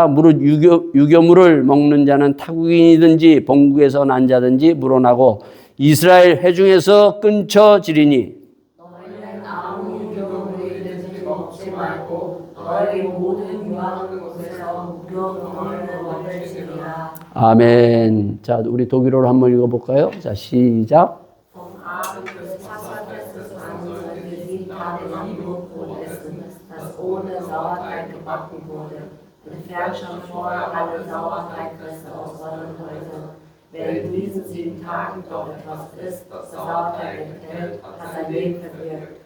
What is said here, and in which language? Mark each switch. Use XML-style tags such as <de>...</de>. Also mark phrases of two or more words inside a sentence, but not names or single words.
<ko>무릇 유교물을 먹는 자는 타국인이든지 본국에서 난 자든지 물어나고 이스라엘 회중에서 끊쳐지리니. 너희는 아무 유교물이든지 먹지 말고 너희 모든 유하는 곳에서 무교병을 먹을지니라. 아멘. 자, 우리 독일어로 한번 읽어볼까요? 자, 시작.</ko> <de>Vom Abend des Passafestes an sollte 7 Tage lang Blutbrot essen, das ohne Sauerteig gebacken wurde. Entfernt schon vorher alle Sauerteigreste aus euren Häusern. Wer in diesen 7 Tagen doch etwas isst, das Sauerteig enthält, hat sein Leben verwirkt.</de>